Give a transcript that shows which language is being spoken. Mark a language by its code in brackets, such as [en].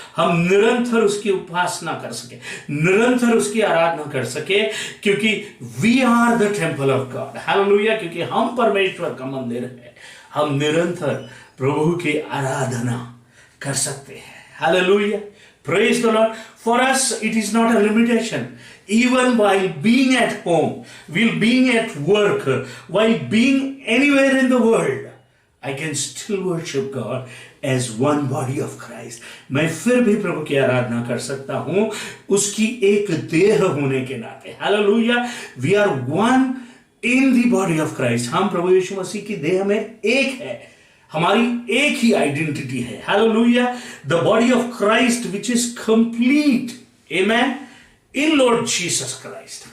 [hi] हम निरंतर उसकी उपासना कर सके, निरंतर उसकी आराधना कर सके, क्योंकि [en] We are the temple of God. [hi] Hallelujah. क्योंकि हम परमेश्वर का मंदिर है, हम निरंतर प्रभु की आराधना कर सकते हैं. [en] Hallelujah. Praise the Lord. For us, it is not a limitation. Even while being at home, while being at work, while being anywhere in the world, I can still worship God as one body of Christ. [hi] मैं फिर भी प्रभु की आराधना कर सकता हूं उसकी एक देह होने के नाते। [en] Hallelujah, we are one in the body of Christ. [hi] हम प्रभु यीशु मसीह की देह में एक है, हमारी एक ही आइडेंटिटी है। [en] Hallelujah, the body of Christ which is complete, amen, in Lord Jesus Christ.